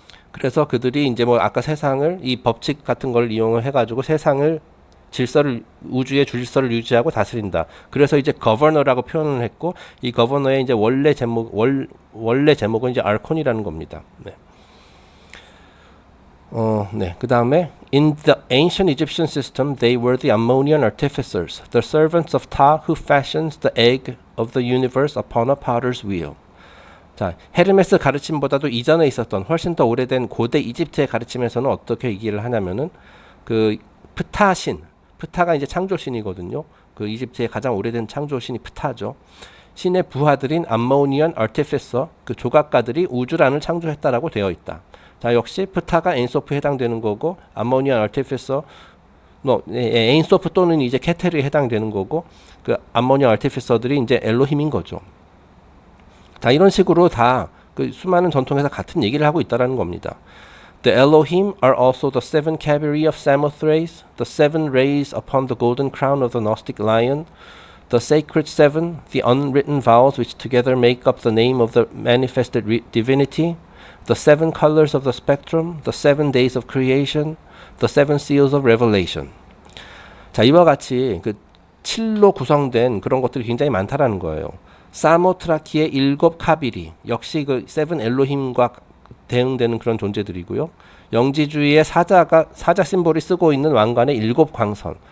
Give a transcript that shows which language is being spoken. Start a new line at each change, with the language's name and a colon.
Korean: 그래서 그들이 이제 뭐 아까 세상을 이 법칙 같은 걸 이용을 해가지고 세상을 우주의 질서를 유지하고 다스린다. 그래서 이제 거버너라고 표현을 했고 이 거버너의 이제 원래 제목은 이제 알콘이라는 겁니다. 네. 네. 그 다음에
English: In the ancient Egyptian system, they were the Ammonian artificers, the servants of Ta who fashions the egg of the universe upon a potter's wheel.
Korean: 자, 헤르메스 가르침보다도 이전에 있었던 훨씬 더 오래된 고대 이집트의 가르침에서는 어떻게 얘기를 하냐면은 그 프타가 이제 창조신이거든요. 그 이집트의 가장 오래된 창조신이 프타죠. 신의 부하들인 암모니언 아르티피서 그 조각가들이 우주란을 창조했다라고 되어 있다. 자, 역시 프타가 에인소프에 해당되는 거고 암모니언 아르티피서 에인소프 또는 이제 케텔에 해당되는 거고 그 암모니언 아르티피서들이 이제 엘로힘인 거죠. 자, 이런 식으로 다 그 수많은 전통에서 같은 얘기를 하고 있다라는 겁니다.
English: The Elohim are also the seven cavalry of Samothrace, the seven rays upon the golden crown of the Gnostic lion, the sacred seven, the unwritten vows which together make up the name of the manifested divinity, the seven colors of the spectrum, the 7 days of creation, the seven seals of revelation.
Korean: 자, 이와 같이 그 7로 구성된 그런 것들이 굉장히 많다라는 거예요. 사모트라키의 7 카비리, 역시 그 세븐 엘로힘과 대응되는 그런 존재들이고요. 영지주의의 사자 심볼이 쓰고 있는 왕관의 7 광선.